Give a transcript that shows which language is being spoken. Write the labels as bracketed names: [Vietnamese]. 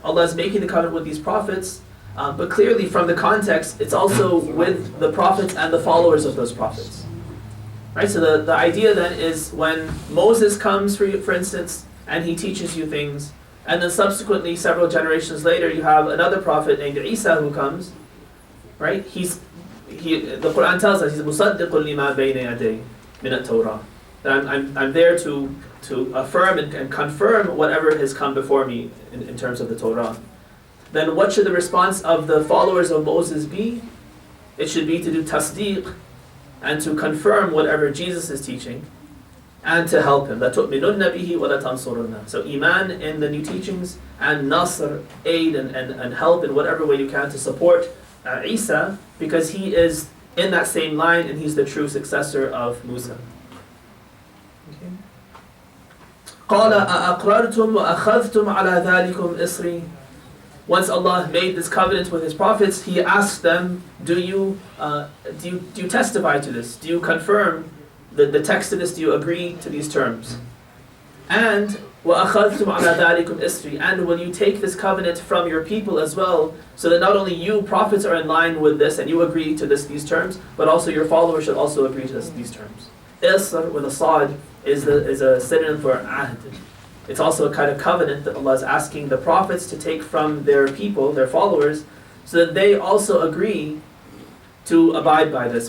[English] Allah is making the covenant with these prophets, but clearly from the context, it's also with the prophets and the followers of those prophets. Right? So the idea then is when Moses comes, for instance, and he teaches you things, and then subsequently, several generations later, you have another prophet named Isa who comes. Right? The Quran tells us he's [Arabic] مُصَدِّقٌ لِمَا بَيْنَ يَدَيْهِ مِنَ التَّوْرَةِ. [English] That I'm there to affirm and confirm whatever has come before me in terms of the Torah. Then what should the response of the followers of Moses be? It should be to do tasdeeq and to confirm whatever Jesus is teaching and to help him. [Arabic] لَتُؤْمِنُنَّ بِهِ وَلَتَنْصُرُنَّ. [English] So iman in the new teachings and nasr, aid and help in whatever way you can to support Isa, because he is in that same line and he's the true successor of Musa. Okay. [Arabic] قَالَ أَأَقْرَرْتُمْ وَأَخَذْتُمْ عَلَى ذَلِكُمْ إِصْرِي. [English] Once Allah made this covenant with His prophets, He asked them, do you testify to this? Do you confirm the text of this? Do you agree to these terms? And [Arabic] وَأَخَذْتُمْ عَلَى ذَلِكُمْ إِصْرِي. [English] And will you take this covenant from your people as well, so that not only you, prophets, are in line with this and you agree to these terms, but also your followers should also agree to these terms. Isr with a sad is a synonym for ahd. It's also a kind of covenant that Allah is asking the prophets to take from their people, their followers, so that they also agree to abide by this.